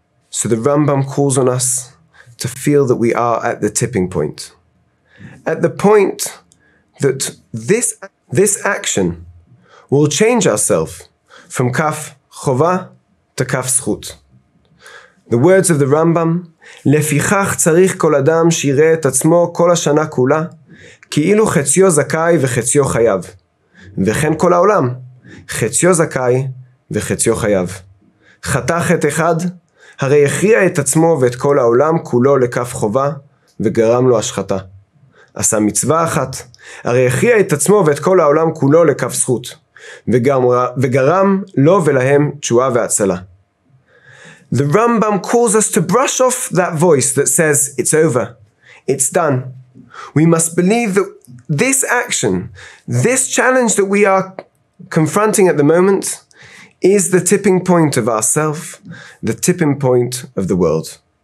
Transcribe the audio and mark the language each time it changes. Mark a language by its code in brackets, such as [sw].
[en] So the Rambam calls on us to feel that we are at the tipping point. At the point that this action will change ourselves from kaf chova to kaf zchut. The words of the Rambam, [he] לפיכך צריך כל אדם שיראה את עצמו כל השנה כולה, כאילו חציו זכאי וחציו חייו. וכן כל העולם, חציו זכאי וחציו חייו. חטא חטא אחד, הרי הכריע את עצמו ואת כל העולם כולו לכף חובה, וגרם לו השחתה. עשה מצווה אחת, הרי הכריע את עצמו ואת כל העולם כולו לכף זכות, וגרם לו ולהם תשובה והצלה. [en] The Rambam calls us to brush off that voice that says, it's over, it's done. We must believe that this action, this challenge that we are confronting at the moment, is the tipping point of ourself, the tipping point of the world.